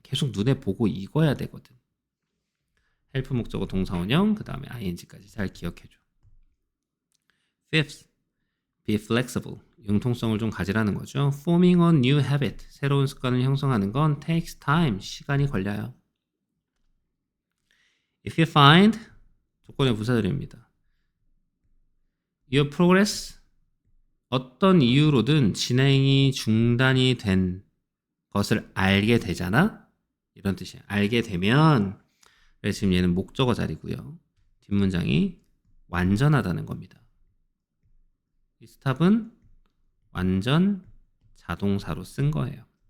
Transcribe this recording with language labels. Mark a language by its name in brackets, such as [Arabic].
[Korean] 계속 눈에 보고 읽어야 되거든. help 목적어 동사원형 그 다음에 ing까지 잘 기억해줘. [English] Fifth, be flexible. [Korean] 융통성을 좀 가지라는 거죠. [English] Forming a new habit. [Korean] 새로운 습관을 형성하는 건 [English] takes time. [Korean] 시간이 걸려요. [English] If you find [Korean] 조건의 부사절입니다. [English] Your progress [Korean] 어떤 이유로든 진행이 중단이 된 것을 알게 되잖아? 이런 뜻이야. 알게 되면 그래서 지금 얘는 목적어 자리고요. 뒷문장이 완전하다는 겁니다. 이 스탑은 완전 자동사로 쓴 거예요.